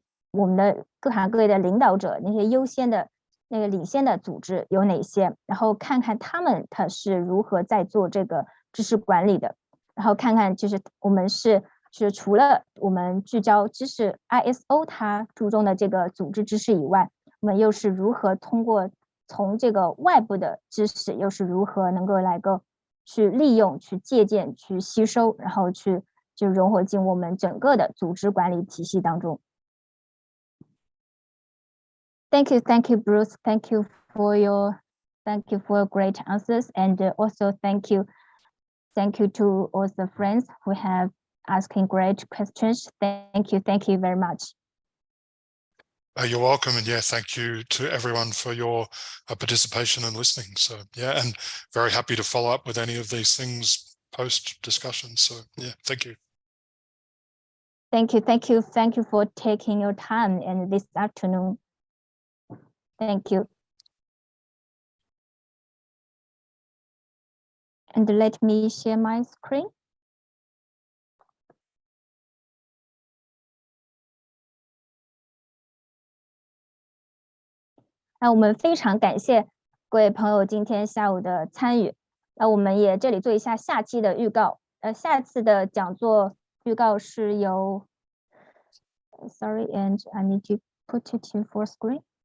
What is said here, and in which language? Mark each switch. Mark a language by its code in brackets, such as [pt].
[zh] 我们的各行各业的领导者那些优先的那个领先的组织有哪些，然后看看他是如何在做这个知识管理的，然后看看就是我们就是除了我们聚焦知识 ISO 它注重的这个组织知识以外，我们又是如何从这个外部的知识又是如何能够去利用、去借鉴、去吸收，然后就融合进我们整个的组织管理体系当中。 [en] Thank you, Bruce. Thank you for your great answers, and also thank you to all the friends who have asking great questions. Thank you very much. You're welcome, and yeah, thank you to everyone for your participation and listening. So yeah, and very happy to follow up with any of these things post discussion. So yeah, thank you. Thank you for taking your time and this afternoon. Thank you. And let me share my screen. [zh] 那我们非常感谢各位朋友今天下午的参与。那我们也这里做一下下期的预告。下次的讲座预告是由 [en] Sorry, and I need to put it in full screen.